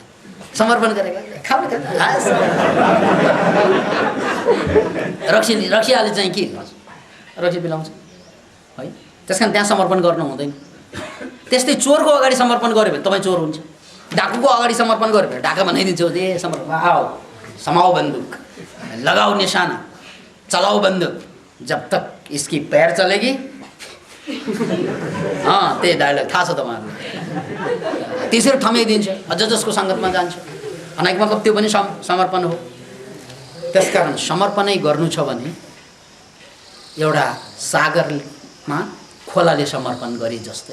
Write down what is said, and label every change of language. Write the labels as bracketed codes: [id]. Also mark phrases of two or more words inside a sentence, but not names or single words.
[ne] समर्पण गरेको रक्सीले चाहिँ के रक्सी पिलाउँछ है। त्यसकारण त्यहाँ समर्पण गर्न हुँदैन। त्यस्तै चोरको अगाडि समर्पण गर्यो भने तपाईँ चोर हुन्छ। डाकुको अगाडि समर्पण गर्यो भने ढाका बनाइदिन्छ। [hi] ए समर्पण, आओ समाओ बन्दुक, लगाओ निशाना, चलाओ बन्दुक, जब तक इसकी पैर चलेगी। [ne] त्यही डायलग थाहा छ तपाईँहरूलाई। त्यसरी थमाइदिन्छ, अझ जसको सङ्गतमा जान्छ। भनेको मतलब त्यो पनि समर्पण हो। त्यसकारण समर्पणै गर्नु छ भने एउटा सागरमा खोलाले समर्पण गरे जस्तै।